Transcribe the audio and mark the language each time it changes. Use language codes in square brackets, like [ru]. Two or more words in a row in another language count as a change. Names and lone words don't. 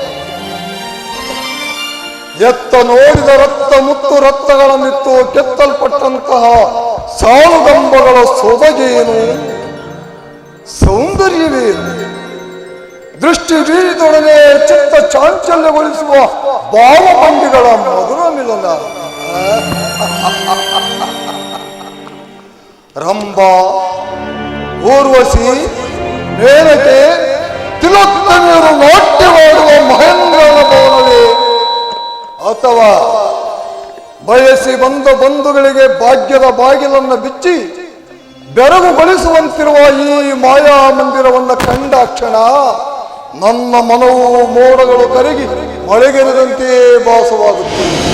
[kn] ಎತ್ತ ನೋಡಿದ ರಕ್ತ ಮುತ್ತು ರಕ್ತಗಳನ್ನಿತ್ತು ಕೆತ್ತಲ್ಪಟ್ಟಂತಹ ಸಾಲುಗಂಬಗಳ ಸೊಬಗೇನು, ಸೌಂದರ್ಯವೇನು, ದೃಷ್ಟಿ ಬೀರಿದೊಡನೆ ಚಿತ್ತ ಚಾಂಚಲ್ಯಗೊಳಿಸುವ ಭಾವಭಂಗಿಗಳ ಮಧುರ ಮಿಲನ. ರಂಭಾ, ಊರ್ವಶಿ, ಮೇನಕೆ, ತಿಲೋತ್ತಮೆಯರು ನಾಟ್ಯವಾಡುವ ಮಹೇಂದ್ರನ ಭವನವೇ ಅಥವಾ ಬಯಸಿ ಬಂದ ಬಂಧುಗಳಿಗೆ ಭಾಗ್ಯದ ಬಾಗಿಲನ್ನು ಬಿಚ್ಚಿ ಬೆರಗುಗೊಳಿಸುವಂತಿರುವ ಈ ಮಾಯಾ ಮಂದಿರವನ್ನು ಕಂಡ ಕ್ಷಣ ನನ್ನ ಮನವು ಮೋಡಗಳು ಕರಗಿ ಮಳೆಗೆರೆದಂತೆಯೇ ಭಾಸವಾಗುತ್ತದೆ.